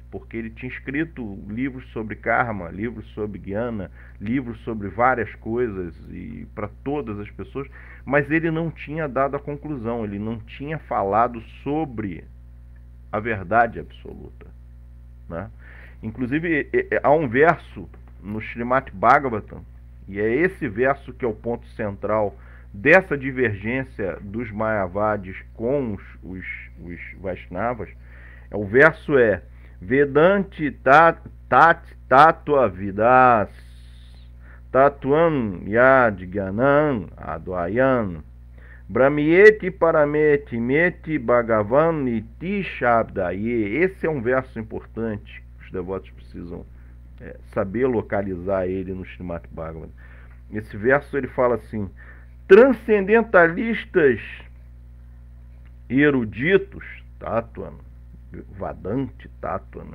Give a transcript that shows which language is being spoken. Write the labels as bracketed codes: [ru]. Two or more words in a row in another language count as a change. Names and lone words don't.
[pt] Porque ele tinha escrito livros sobre karma, livros sobre jnana, livros sobre várias coisas e para todas as pessoas, mas ele não tinha dado a conclusão, ele não tinha falado sobre a verdade absoluta, né? Inclusive, há um verso no Srimad Bhagavatam, e é esse verso que é o ponto central dessa divergência dos Mayavadis com os Vaishnavas. [sa] O verso é वेदान्ति तत् तत्त्व विदस् तत्त्वम् यद् ज्ञानम् अद्वयन् ब्रह्मेति परमेति मेति भगवान् इति शब्दये. [pt] Esse é um verso importante, os devotos precisam saber localizar ele no Srimad Bhagavatam. Esse verso ele fala assim: transcendentalistas eruditos, [sa] तत्त्व, वदन्ति तत्त्व, [pt] né?